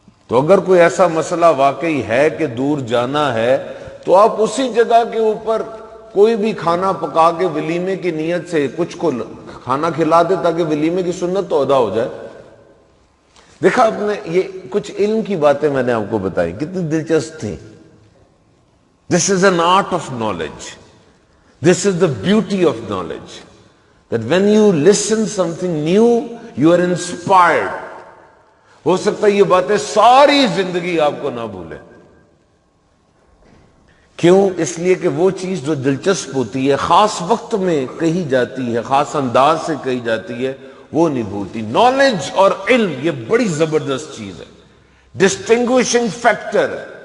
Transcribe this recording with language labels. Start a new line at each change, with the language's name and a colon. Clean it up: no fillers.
Urdu: تو اگر کوئی ایسا مسئلہ واقعی ہے کہ دور جانا ہے تو آپ اسی جگہ کے اوپر کوئی بھی کھانا پکا کے ولیمے کی نیت سے کچھ کو کھانا کھلا دے تاکہ ولیمے کی سنت تو ادا ہو جائے۔ دیکھا آپ نے، یہ کچھ علم کی باتیں میں نے آپ کو بتائی، کتنی دلچسپ تھی۔
English: This is an art of knowledge. This is the beauty of knowledge. That when you listen something new, you are inspired.
Urdu: ہو سکتا ہے یہ باتیں ساری زندگی آپ کو نہ بھولیں۔ کیوں؟ اس لیے کہ وہ چیز جو دلچسپ ہوتی ہے، خاص وقت میں کہی جاتی ہے، خاص انداز سے کہی جاتی ہے، وہ نہیں بھولتی۔ نالج اور علم یہ بڑی زبردست چیز ہے، ڈسٹنگوشنگ فیکٹر ہے۔